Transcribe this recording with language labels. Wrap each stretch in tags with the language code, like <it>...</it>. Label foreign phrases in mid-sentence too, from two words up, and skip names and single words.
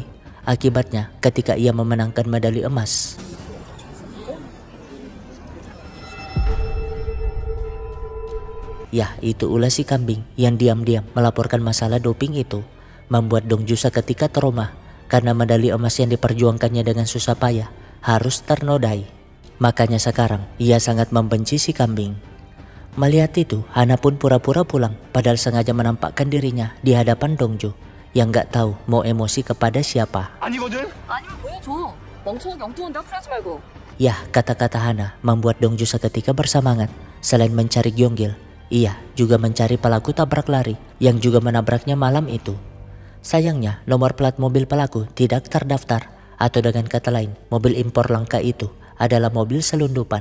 <id>Akibatnya ketika ia memenangkan medali emas, ya, itu ulah si kambing yang diam-diam melaporkan masalah doping itu, membuat Dongju seketika trauma karena medali emas yang diperjuangkannya dengan susah payah harus ternodai. Makanya sekarang ia sangat membenci si kambing. Melihat itu, Hana pun pura-pura pulang padahal sengaja menampakkan dirinya di hadapan Dongju yang gak tahu mau emosi kepada siapa.</id> <ko>아니거든? 아니면 보여줘. 멍청하게 엉뚱한 데 아프지 말고.</ko> <id>Ya, kata-kata Hana membuat Dongju seketika bersemangat. Selain mencari Gyeonggil, ia juga mencari pelaku tabrak lari yang juga menabraknya malam itu. Sayangnya nomor plat mobil pelaku tidak terdaftar, atau dengan kata lain mobil impor langka itu adalah mobil selundupan.</id>